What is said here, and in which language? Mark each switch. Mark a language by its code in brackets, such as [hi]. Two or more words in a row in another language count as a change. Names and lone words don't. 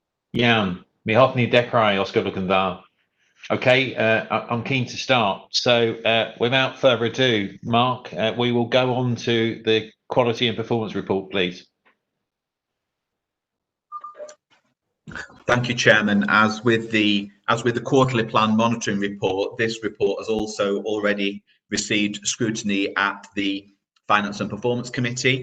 [cy] Iawn, mi hoffwn ni dechrau os gwelwch yn dda. [en] Okay, I'm keen to start. So without further ado, Mark, we will go on to the quality and performance report, please. Thank you, Chairman. As with the quarterly plan monitoring report, this report has also already received scrutiny at the Finance and Performance Committee.